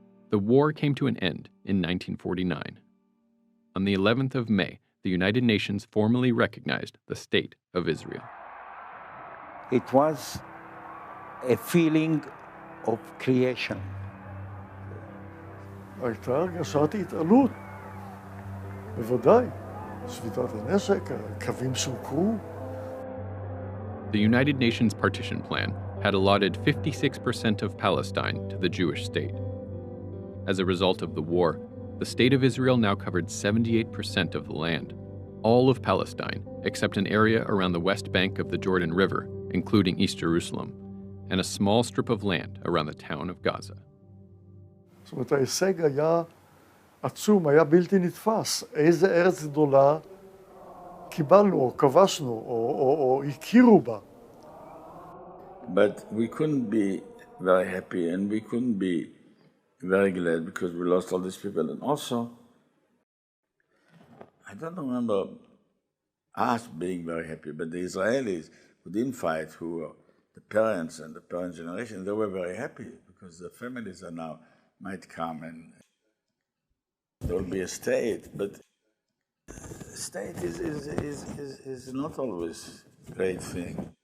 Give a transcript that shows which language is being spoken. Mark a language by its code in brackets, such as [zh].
[en] The war came to an end in 1949. On the 11th of May, the United Nations formally recognized the State of Israel. It was a feeling of creation. [he] הייתה הרגשת התעלות, בוודאי. שביתת הנשק, הקווים סוכרו. [en] The United Nations Partition Plan had allotted 56% of Palestine to the Jewish state. As a result of the war, the State of Israel now covered 78% of the land, all of Palestine, except an area around the west bank of the Jordan River, including East Jerusalem, and a small strip of land around the town of Gaza. [he] זאת אומרת, ההישג היה עצום, היה בלתי נתפס. איזה ארץ גדולה קיבלנו, או כבשנו, או הכירו בה. [en] But we couldn't be very happy, and we couldn't be very glad because we lost all these people. And also, I don't remember us being very happy, but the Israelis who didn't fight, who were the parents and the parent generation, they were very happy because the families are now might come and there will be a state, but state is not always a great thing.